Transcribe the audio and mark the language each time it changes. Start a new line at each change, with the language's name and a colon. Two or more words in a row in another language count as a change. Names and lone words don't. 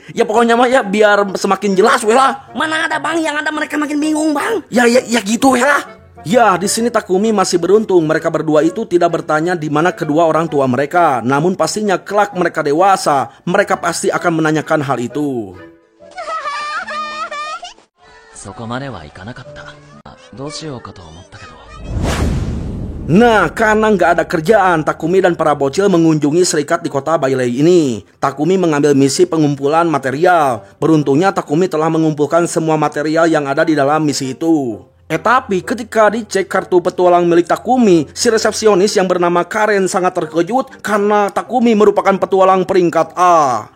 Indonesian: Ya pokoknya mah ya biar semakin jelas weh lah. Mana ada, Bang, yang ada mereka makin bingung, Bang. Ya gitu weh lah. Ya, di sini Takumi masih beruntung mereka berdua itu tidak bertanya di mana kedua orang tua mereka. Namun pastinya kelak mereka dewasa, mereka pasti akan menanyakan hal itu.
Japanese: そこまではいかなかった。どうしようかと思ったけど。
Indonesian: Nah, karena nggak ada kerjaan, Takumi dan para bocil mengunjungi serikat di kota Bailey ini. Takumi mengambil misi pengumpulan material. Beruntungnya Takumi telah mengumpulkan semua material yang ada di dalam misi itu. Tapi ketika dicek kartu petualang milik Takumi, si resepsionis yang bernama Karen sangat terkejut karena Takumi merupakan petualang peringkat A.